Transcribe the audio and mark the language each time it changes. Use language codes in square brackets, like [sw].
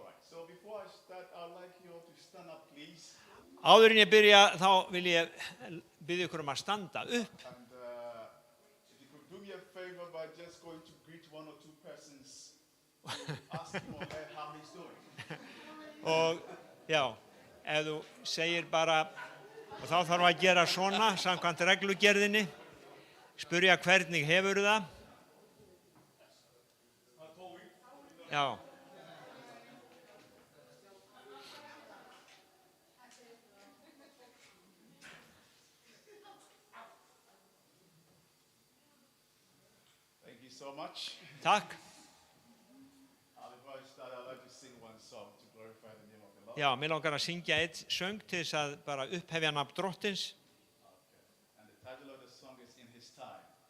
[en] So before I start, I'd like you all to stand up, please. [is] Áður en ég byrja, þá vil ég biðja ykkur að standa upp. [en] And if you could do me a favor by just going to greet one or two persons, ask him or her how he's doing. [is] Og já, ef þú segir bara, og þá þarf að gera svona, samkvæmt reglugerðinni, spyrja hvernig hefur það. Já. [en] Thank you so much. [is] Takk. [en] Before I start, I'd like to sing one song to glorify the name of the Lord. [is] Já, mér langar að syngja eitt söng til þess að bara upphefja nafn Drottins. [en] And the title of the song is In His Time.